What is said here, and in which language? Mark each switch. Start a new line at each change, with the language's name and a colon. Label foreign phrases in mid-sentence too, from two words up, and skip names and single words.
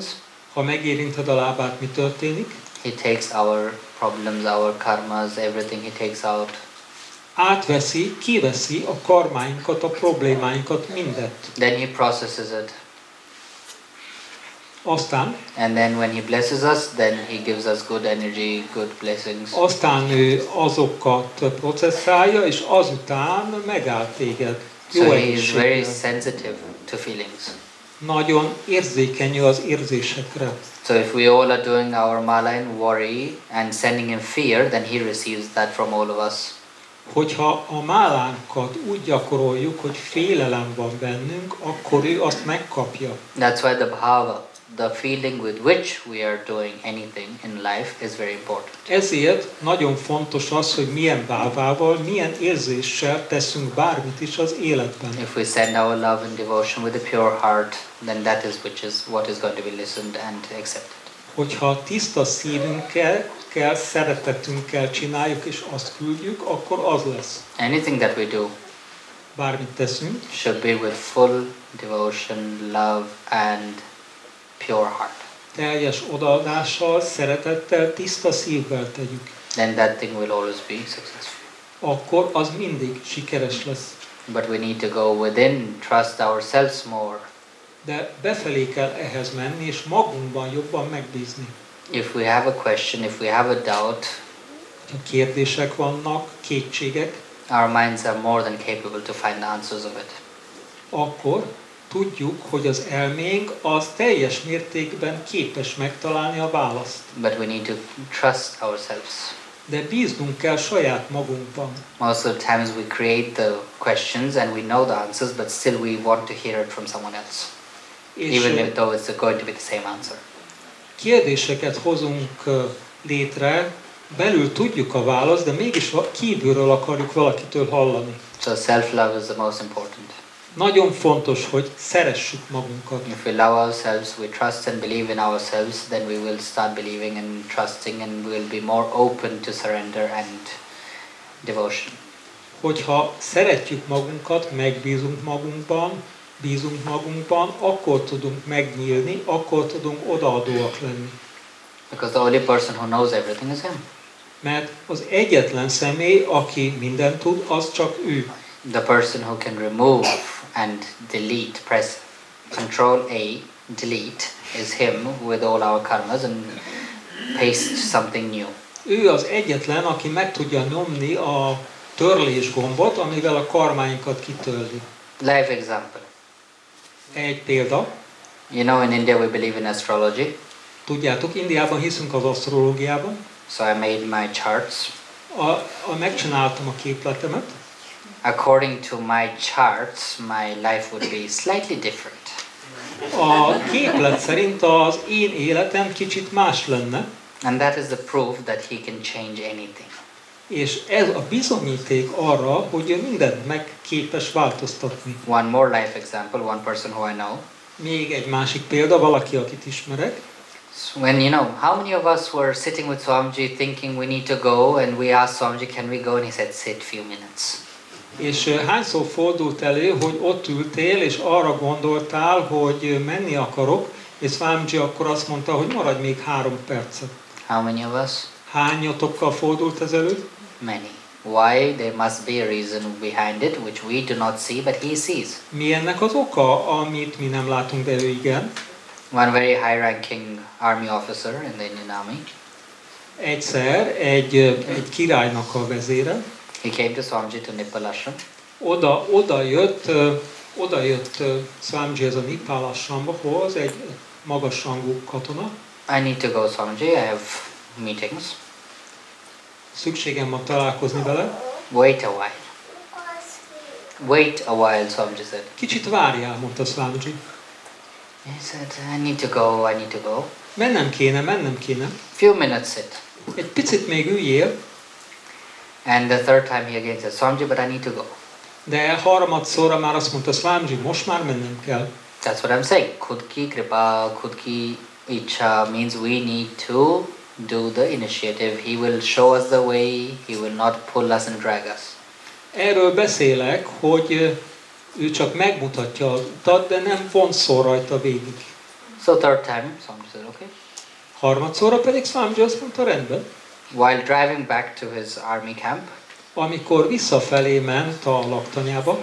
Hungarian: Ha megérinted a lábát, mi történik?
English: He takes our problems, our karmas, everything he takes out.
Hungarian: Átveszi, kiveszi a karmáinkat, a problémáinkat, mindet.
English: Then he processes it.
Hungarian: Aztán,
English: And then when he blesses us, then he gives us good energy, good blessings.
Hungarian: aztán ő azokat processzálja, és azután megáll téged. Jó
English: So he is very
Hungarian: egészséggel.
English: sensitive to feelings.
Hungarian: Nagyon érzékeny az érzésekre.
English: So if we all are doing our mala in worry and sending him fear, then he receives that from all of us.
Hungarian: Hogyha a málánkat úgy gyakoroljuk, hogy félelem van bennünk, akkor ő azt megkapja.
English: That's why the bhava, the feeling with which we are doing anything in life is very important.
Hungarian: Ezért nagyon fontos az, hogy milyen bávával, milyen érzéssel teszünk bármit is az életben.
English: If we send our love and devotion with a pure heart, then that is what is going to be listened and accepted.
Hungarian: Hogyha tiszta szívünkkel, szeretetünkkel csináljuk és azt küldjük, akkor az lesz.
English: Anything that we do
Hungarian: Bármit teszünk,
English: should be with full devotion, love and pure heart.
Hungarian: teljes odaadással, szeretettel, tiszta szívvel tegyük.
English: Then that thing will always be successful.
Hungarian: Akkor az mindig sikeres lesz.
English: But we need to go within, trust ourselves more.
Hungarian: De befelé kell ehhez menni, és magunkban jobban megbízni.
English: If we have a question, if we have a doubt,
Hungarian: Ha kérdések vannak, kétségek,
English: our minds are more than capable to find the answers of it.
Hungarian: akkor tudjuk, hogy az elménk az teljes mértékben képes megtalálni a választ.
English: But we need to trust ourselves.
Hungarian: De bíznunk kell saját magunkban.
English: Most of the times we create the questions and we know the answers, but still we want to hear it from someone else,
Hungarian: És
English: even though it's going to be the same answer.
Hungarian: kérdéseket hozunk létre, belül tudjuk a választ, de mégis kívülről akarjuk valakitől hallani.
English: So self-love is the most important.
Hungarian: Nagyon fontos, hogy szeressük magunkat.
English: If we love ourselves, we trust and believe in ourselves, then we will start believing and trusting and we will be more open to surrender and devotion.
Hungarian: Hogyha szeretjük magunkat, megbízunk magunkban, bízunk magunkban, akkor tudunk megnyílni, akkor tudunk odaadóak lenni.
English: Because the only person who knows everything is him.
Hungarian: Mert az egyetlen személy, aki mindent tud, az csak ő.
English: The person who can remove and delete, press Control A, delete, is him with all our karmas and paste something new.
Hungarian: Ő az egyetlen, aki meg tudja nyomni a törlés gombot, amivel a karmáinkat kitörli.
English: Life example.
Hungarian: Egy példa.
English: You know, in India we believe in astrology.
Hungarian: Tudjátok, Indiában hiszünk az asztrológiában.
English: So I made my charts.
Hungarian: Megcsináltam a képletemet.
English: According to my charts, my life would be slightly different.
Hungarian: A képlet szerint az én életem kicsit más lenne.
English: And that is the proof that he can change anything.
Hungarian: És ez a bizonyíték arra, hogy ő mindent meg képes változtatni.
English: One more life example, one person who I know.
Hungarian: Még egy másik példa, valaki, akit ismerek.
English: So when how many of us were sitting with Swamiji thinking we need to go and we asked Swamiji, can we go? And he said, sit few minutes.
Hungarian: És hányszor fordult elő, hogy ott ültél, és arra gondoltál, hogy menni akarok, és Swamiji akkor azt mondta, hogy maradj még 3 percet.
English: How many of us?
Hungarian: Hányatokkal fordult ez elő?
English: Many. Why? There must be a reason behind it, which we do not see, but he sees.
Hungarian: Mi ennek az oka, amit mi nem látunk, de ő igen?
English: One very high-ranking army officer in the Indian army.
Hungarian: Egyszer egy királynak a vezére,
English: He came to Swamiji to Nipal ashram.
Hungarian: oda jött Swamiji ez a Nipal ashramhoz, egy magasrangú katona.
English: I need to go, Swamiji. I have meetings.
Hungarian: Szükségem van találkozni vele.
English: Wait a while. Wait a while, Swamiji said.
Hungarian: Kicsit várjál, mondta Swamiji.
English: He said, I need to go, I need to go.
Hungarian: Mennem kéne.
English: Few minutes sit.
Hungarian: Egy picit még üljél,
English: And the third time he again said, Swamiji, but I need to go.
Hungarian: de harmadszorra már azt mondta Swamiji, most már mennem kell.
English: That's what I'm saying.
Hindi: खुद की कृपा, खुद की इच्छा
English: means we need to do the initiative. He will show us the way. He will not pull us and drag us.
Hungarian: Erről beszélek, hogy ő csak megmutatja az utat, de nem vonszol rajta végig.
English: So third time, Swamiji said, okay.
Hungarian: Harmadszorra pedig Swamiji azt mondta, rendben.
English: While driving back to his army camp,
Hungarian: Amikor visszafelé ment a laktanyába,